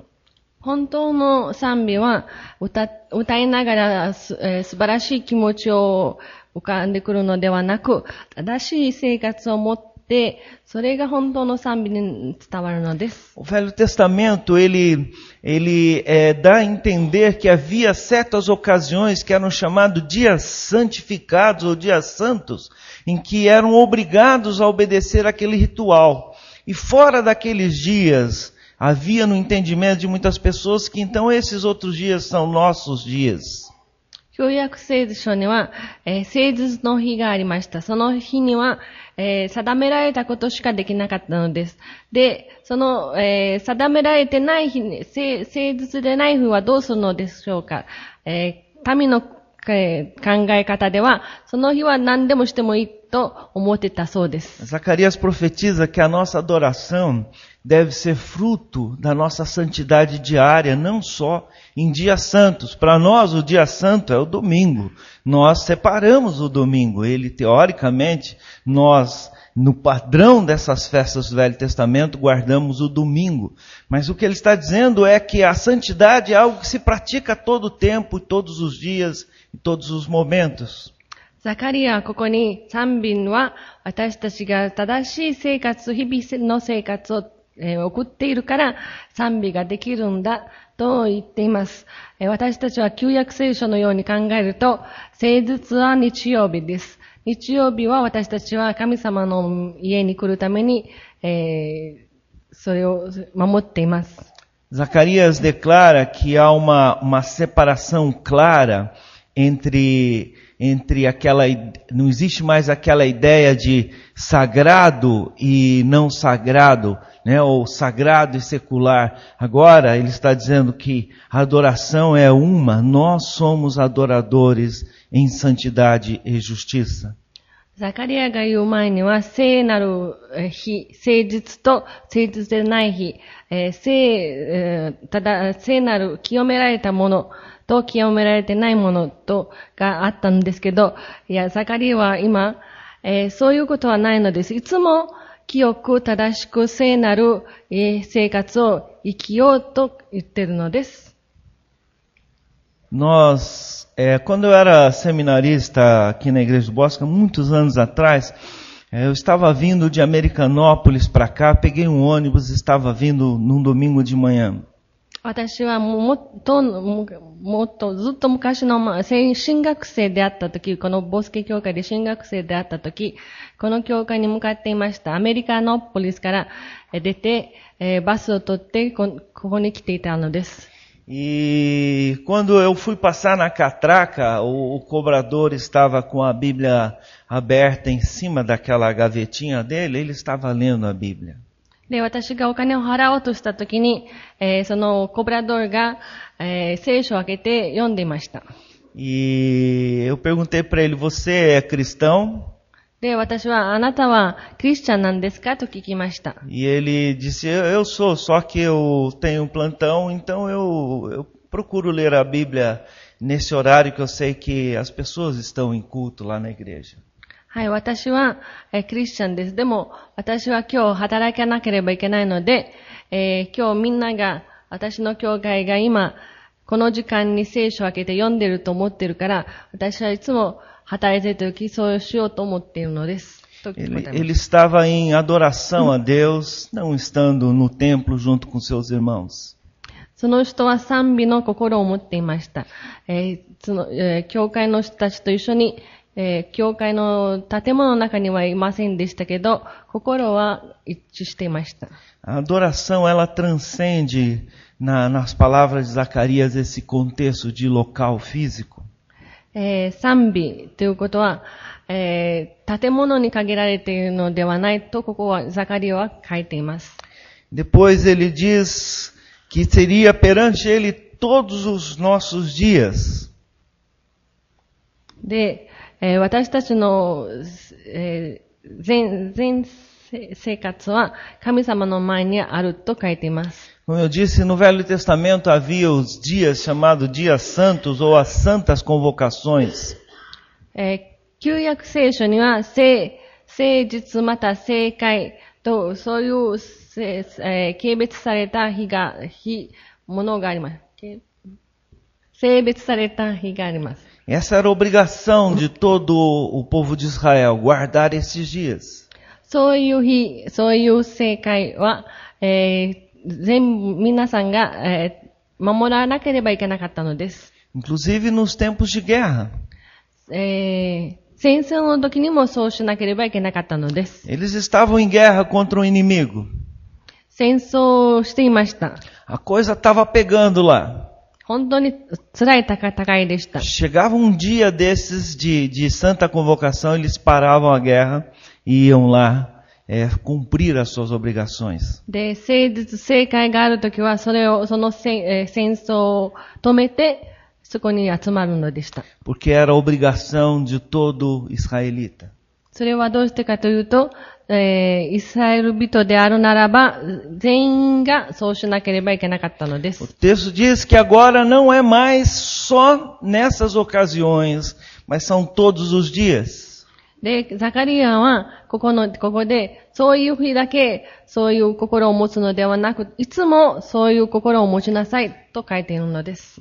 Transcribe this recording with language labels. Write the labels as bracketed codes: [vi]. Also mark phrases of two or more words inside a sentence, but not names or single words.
[ja] 本当の賛美は歌いながら素晴らしい気持ちを浮かんでくるのではなく、正しい生活を持って、それが本当の賛美に伝わるのです。 [pt] O Velho Testamento, ele dá a entender que havia certas ocasiões que eram chamados dias santificados ou dias santos, em que eram obrigados a obedecer aquele ritual. E fora daqueles dias, havia no entendimento de muitas pessoas que então esses outros dias são nossos dias. [ja] 旧約聖書には、聖日の日がありました。その日には、定められたことしかできなかったのです。で、その、定められてない日に、聖日でない日はどうするのでしょうか。神のえ方では、その日は何でもしてもいいと思ってたそうです。 [pt] Zacarias profetiza que a nossa adoração deve ser fruto da nossa santidade diária, não só em dias santos. Para nós, o dia santo é o domingo. Nós separamos o domingo. Ele, teoricamente, nós, no padrão dessas festas do Velho Testamento, guardamos o domingo. Mas o que ele está dizendo é que a santidade é algo que se pratica a todo tempo, todos os dias, em todos os momentos. [ja] ザカリアはここに賛美は私たちが正しい生活、日々の生活を送っているから賛美ができるんだと言っています。私たちは旧約聖書のように考えると、聖日は日曜日です。日曜日は私たちは神様の家に来るために、それを守っています。 [pt] Zacarias declara que há uma separação clara entre aquela, não existe mais aquela ideia de sagrado e não sagrado, né, ou sagrado e secular. Agora ele está dizendo que a adoração é uma, nós somos adoradores em santidade e justiça. [ja] ザカリアが言う前には、聖なる日、聖日と聖日でない日、聖なる清められたものと清められてないものとがあったんですけど、いや、ザカリアは今、そういうことはないのです。いつも清く正しく聖なる生活を生きようと言ってるのです。 [pt] Quando eu era seminarista aqui na Igreja do Bosque, muitos anos atrás, eu estava vindo de Americanópolis para cá, peguei um ônibus, estava vindo num domingo de manhã. [ja] 私はもっとずっと昔の進学生であったとき、このボスケ教会で進学生であったとき、この教会に向かっていました。アメリカノポリスから出て、バスを取ってここに来ていたのです。 [pt] E quando eu fui passar na catraca, o cobrador estava com a Bíblia aberta em cima daquela gavetinha dele, ele estava lendo a Bíblia. [ja] で、私がお金を払おうとしたときに、そのコブラドーが、聖書を開けて読んでいました。 [pt] E eu perguntei para ele, você é cristão? [ja] で、私はあなたはクリスチャンなんですかと聞きました。 [pt] E ele disse, eu sou, só que eu tenho plantão, então eu procuro ler a Bíblia nesse horário que eu sei que as pessoas estão em culto lá na igreja. [ja] はい、私はクリスチャンです。でも、私は今日働かなければいけないので、今日みんなが、私の教会が今、この時間に聖書を開けて読んでると思ってるから、私はいつも働いているとき、そうしようと思っているのです。 [pt] Ele estava em adoração a Deus, não estando no templo junto com seus irmãos. [ja] その人は賛美の心を持っていました。教会の人たちと一緒に、教会の建物の中にはいませんでしたけど、心は一致していました。 [pt] A adoração, ela transcende nas palavras de Zacarias esse contexto de local físico. [ja] 賛美ということは、建物に限られているのではないと、ここはザカリアは書いています。 [pt] Depois ele diz que seria perante ele todos os nossos dias. [ja] で、私たちの、全生活は神様の前にあると書いています。 [pt] Como eu disse, no Velho Testamento havia os dias chamados dias santos ou as santas convocações. [ja] 旧約聖書には聖日また聖会とそういう、軽蔑されたものがあります。性別された日があります。 [pt] Essa era a obrigação de todo o povo de Israel, guardar esses dias. [ja] そういう日、そういう聖会は、皆さんが、守らなければいけなかったのです。 [pt] Inclusive nos tempos de guerra. [ja] 戦争の時にもそうしなければいけなかったのです。 [pt] Eles estavam em guerra contra um inimigo. [ja] 戦争をしていました。 [pt] A coisa estava pegando lá. [ja] 本当に辛い戦いでした。 [pt] Chegava um dia desses de santa convocação, eles paravam a guerra e iam lá cumprir as suas obrigações. [ja] で、聖会があるときは、その戦争を止めて、 そこに集まるのでした。 [pt] porque era obrigação de todo israelita. [ja] それはどうしてかというと、イスラエル人であるならば、全員がそうしなければいけなかったので O す。 [pt] texto diz que agora não é mais só nessas ocasiões, mas são todos os dias. [ja] で、ザカリアは、ここで、そういう日だけ、そういう心を持つのではなく、いつもそういう心を持ちなさい、と書いているのです。